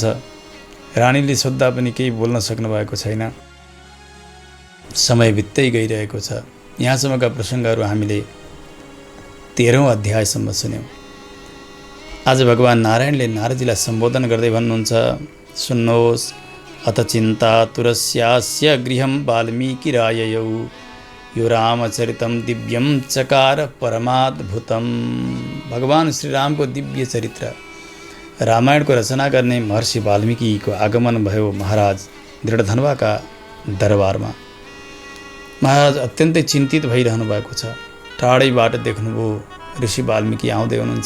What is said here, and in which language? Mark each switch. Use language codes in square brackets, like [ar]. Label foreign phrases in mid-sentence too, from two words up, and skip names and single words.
[ne] रानीले सोद्धा पनि केही बोल्न सक्नु भएको छैन। समय बित्दै गइरहेको छ। यहाँसम्मका प्रसङ्गहरू हामीले 13औं अध्यायसम्म सुन्यौँ। आज भगवान नारायणले नारदजीलाई सम्बोधन गर्दै भन्नुहुन्छ, सुन्नुहोस्, [sa] अथ चिन्ता तुरस्यास्य गृहं वाल्मीकि राययौ यो रामचरितं दिव्यं चकार परमाद्भुतं। [ne] भगवान श्रीरामको दिव्य चरित्र रामायणको रचना गर्ने महर्षि वाल्मीकिको आगमन भयो महाराज दृढधनुवाका दरबारमा। महाराज अत्यन्तै चिन्तित भइरहनु भएको छ। टाढैबाट देख्नुभयो ऋषि वाल्मीकि आउँदै हुनुहुन्छ।